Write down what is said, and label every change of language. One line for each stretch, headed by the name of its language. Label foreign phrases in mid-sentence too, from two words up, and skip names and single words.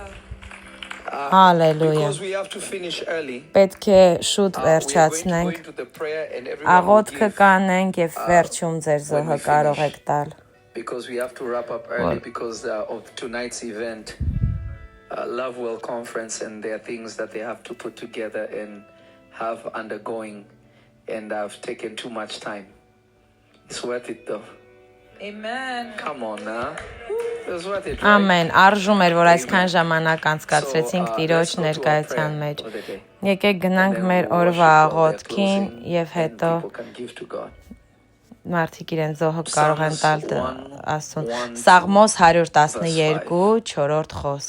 Armenian: Հալելույա, պետք է շուտ վերջացնենք, աղոթքը կանենք եւ վերջում ձեր զոհը կարող եք տալ.
English: Because we have to wrap up early because of tonight's event, Lovewell Conference, and there are things that they have to put together and have undergoing, and I've taken too much time. It's worth it though. Amen. Come on now. It's worth it. Right?
Armenian: Ամեն, արժում էր, որ այսքան ժամանակ անցկացրեցինք Տիրոջ ներկայության մեջ. Եկեք գնանք մեր օրվա աղոթքին եւ հետո մարդիկ իրեն զոհը կարող են տալ Աստծուն. Սաղմոս 112, 4-րդ խոսք.